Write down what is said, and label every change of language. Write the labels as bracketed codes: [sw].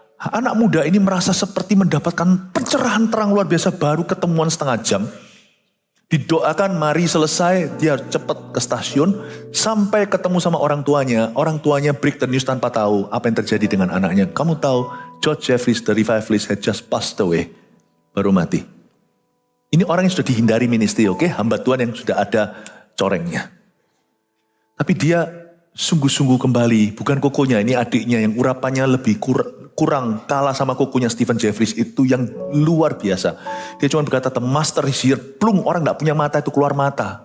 [id] Anak muda ini merasa seperti mendapatkan pencerahan terang luar biasa, baru ketemuan setengah jam. Didoakan, mari selesai, dia cepat ke stasiun. Sampai ketemu sama orang tuanya. Orang tuanya [en] break the news [id] tanpa tahu apa yang terjadi dengan anaknya. Kamu tahu, [en] George Jeffries, the revivalist had just passed away. [id] Baru mati. Ini orang yang sudah dihindari ministry, oke? Hamba Tuhan yang sudah ada corengnya. Tapi dia sungguh-sungguh kembali, bukan kokonya, ini adiknya yang urapannya lebih kurang kalah sama kokonya Stephen Jeffries, itu yang luar biasa. Dia cuma berkata, [en] the master is here, [id] plung, orang gak punya mata itu keluar mata.